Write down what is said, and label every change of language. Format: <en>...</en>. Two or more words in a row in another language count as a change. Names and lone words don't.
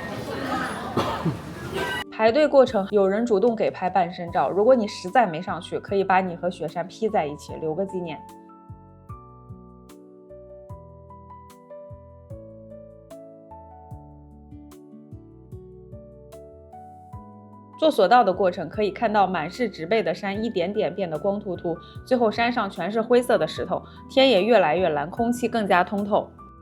<zh>排隊過程有人主動給拍半身照，如果你實在没上去，可以把你和雪山 P 在一起，留個紀念。坐索道的过程可以看到滿是植被的山一點點變得光禿禿，最後山上全是灰色的石頭，天也越來越藍，空氣更加通透。</zh>